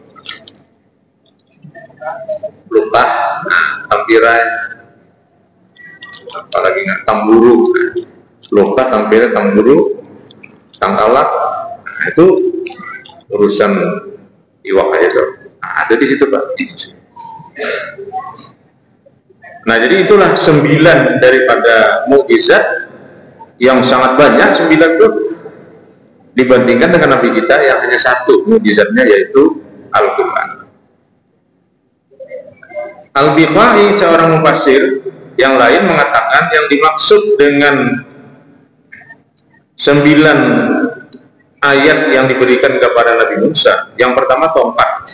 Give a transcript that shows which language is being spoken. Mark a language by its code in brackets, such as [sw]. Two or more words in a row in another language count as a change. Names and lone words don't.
[bjn] Lukah, nah, tampirai, apalagi nggak tamburu, nah, lukah, tampirai, tamburu, tangkalah, nah, itu urusan iwak aja tuh. [id] Nah, ada di situ Pak. Nah, jadi itulah 9 daripada mukjizat yang sangat banyak. 9 itu dibandingkan dengan Nabi kita yang hanya 1 mukjizatnya, yaitu Al-Quran. Al-Biqai, seorang mufassir yang lain, mengatakan yang dimaksud dengan 9 ayat yang diberikan kepada Nabi Musa, yang pertama tongkat,